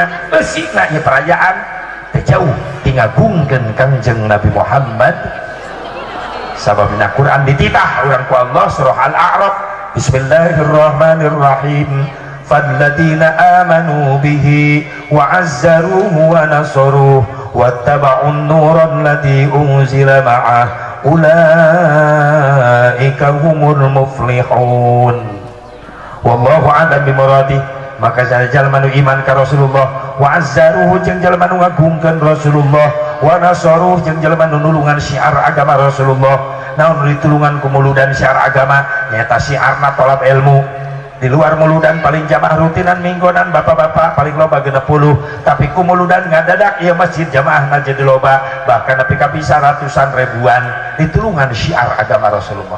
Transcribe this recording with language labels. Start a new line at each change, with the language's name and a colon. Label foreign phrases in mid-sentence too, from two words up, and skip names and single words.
Sundanese: Eusina ieu perayaan teu jauh tingagungkeun Kangjeng Nabi Muhammad. Sababna Quran dititah urang ku Allah surah Al-A'raf.
Arabic: بسم الله الرحمن الرحيم. فالذين آمنوا به وعزروه ونصروه واتبعوا النور الذي أنزل معه أولئك هم المفلحون. والله أعلم بمراده.
Sundanese: Maka jalma nu iman ka Rasulullah
Arabic: وعزروه
Sundanese: jeung jalma nu ngagungkeun Rasulullah
Arabic: ونصروه
Sundanese: jeung jalma nu nulungan syiar agama Rasulullah. Naon ditulungan ku muludan syiar agama nyaeta syiarna tolab ilmu. Di luar muludan paling jamaah rutinan minggonan bapak-bapak paling loba 60, tapi ku muludan ngadadak ieu masjid jamaahna jadi loba bahkan nepi ka bisa ratusan ribuan ditulungan syiar agama Rasulullah.